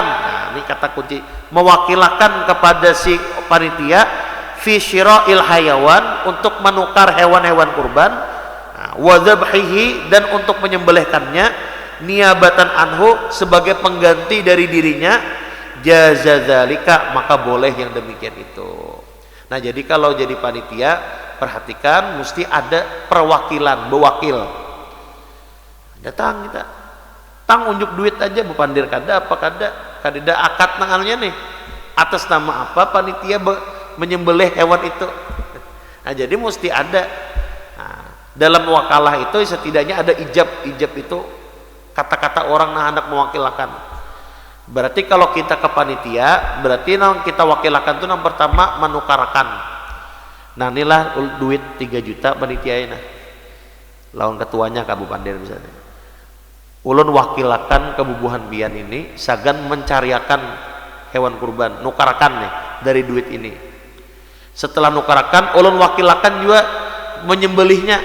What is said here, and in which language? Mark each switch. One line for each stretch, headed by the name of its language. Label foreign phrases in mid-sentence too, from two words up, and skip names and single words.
Indonesian: Nah, ini kata kunci, mewakilkan kepada si panitia
Arabic: في شراء الحيوان,
Indonesian: untuk menukar hewan-hewan kurban,
Arabic: وذبحه,
Indonesian: dan untuk menyembelihkannya,
Arabic: نيابة عنه,
Indonesian: sebagai pengganti dari dirinya,
Arabic: جاز ذلك,
Indonesian: maka boleh yang demikian itu. Nah, jadi kalau jadi panitia perhatikan mesti ada perwakilan,
Banjar: bewakil. Datang kita tang unjuk duit aja bupandir kada apa kada akad nangannya nih atas nama apa panitia menyembelih hewan itu.
Indonesian: Nah, jadi mesti ada, nah, dalam wakalah itu setidaknya ada ijab itu kata-kata orang yang hendak mewakilkan. Berarti kalau kita ke panitia, berarti yang kita wakilkan itu yang pertama menukarkan.
Banjar: Nah, inilah duit 3 juta panitia ini, lawan ketuanya Kabu Pandir misalnya, ulun wakilakan kebubuhan bian ini sagan mencariakan hewan kurban, nukarakan nih dari duit ini. Setelah nukarakan, ulun wakilakan juga menyembelihnya.